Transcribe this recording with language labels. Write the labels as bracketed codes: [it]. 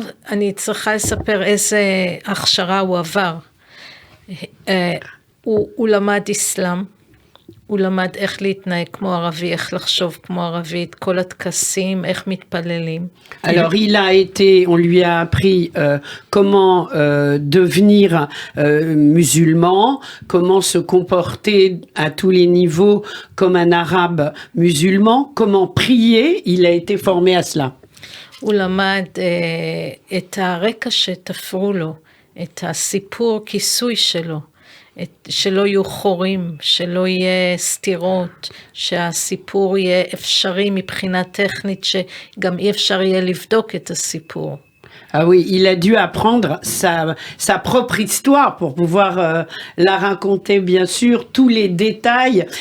[he] אני צריכה לספר איזה הכשרה הוא עבר. הוא למד אסלאם. הוא למד איך להתנהג כמו ערבי, איך לחשוב כמו ערבי, את כל הטקסים, איך מתפללים. [fr] Alors, on lui a appris comment devenir musulman, comment se comporter à tous les niveaux comme un arabe musulman, comment prier, il a été formé à cela. [he] הוא למד את הרקע שתפרו לו, את הסיפור כיסוי שלו. שלא יהיו חורים, שלא יהיה סתירות, שהסיפור יהיה אפשרי מבחינה טכנית, שגם אי אפשר יהיה לבדוק את הסיפור. [fr] Ah oui, il a dû apprendre sa propre histoire pour pouvoir la raconter, bien sûr, tous les détails.